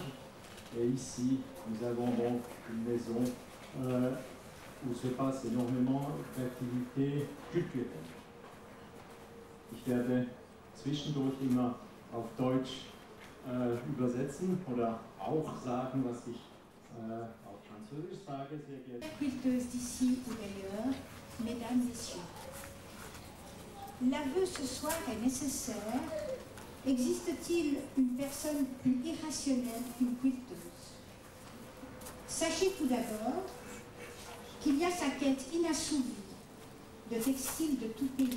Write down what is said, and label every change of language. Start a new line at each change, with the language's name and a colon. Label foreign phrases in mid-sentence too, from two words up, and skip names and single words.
French: Et ici, nous avons donc une maison où se passe énormément d'activités culturelles.
German: Ich werde zwischendurch immer auf Deutsch übersetzen oder auch sagen, was ich auf Französisch sage, sehr geehrte
French: Quilteuses d'ici ou d'ailleurs, mesdames, messieurs. L'aveu ce soir est nécessaire. Existe-t-il une personne plus irrationnelle qu'une quilteuse? Sachez tout d'abord qu'il y a sa quête inassouvie de textiles de tout pays.